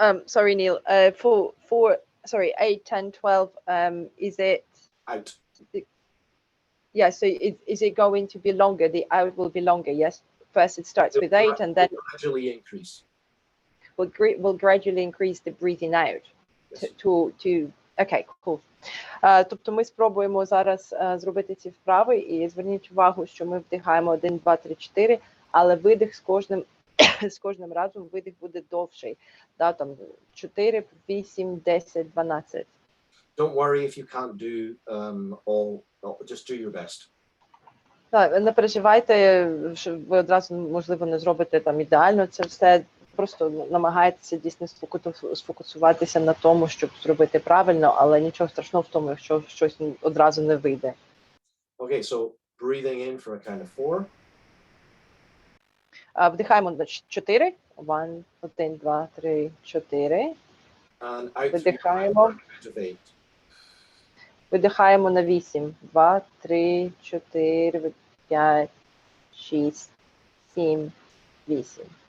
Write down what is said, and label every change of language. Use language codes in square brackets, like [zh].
[en] Sorry, Neil. Sorry, 8, 10, 12. Is it Out. Yeah, so is it going to be longer? The out will be longer, yes? First it starts with 8 and then gradually increase. We'll gradually increase the breathing out. Yes. To Okay, cool. [uk] Тобто ми спробуємо зараз зробити ці вправи і зверніть увагу, що ми вдихаємо 1, 2, 3, 4, але видих з кожним разом видих буде довший. Да, там 4, 8, 10, 12. [en] Don't worry if you can't do all. Just do your best. [uk] Так, не переживайте, що ви одразу, можливо, не зробите там ідеально це все. Просто намагайтеся дійсно сфокусуватися на тому, щоб зробити правильно, але нічого страшного в тому, якщо щось одразу не вийде. [en] Okay, so breathing in for a count of 4. [uk] Вдихаємо на 4. 1, 2, 3, 4. [en] And out [uk] Видихаємо. [en] for a count of 8. [uk] Видихаємо на 8. 2, 3, 4, 5, 6, 7, 8.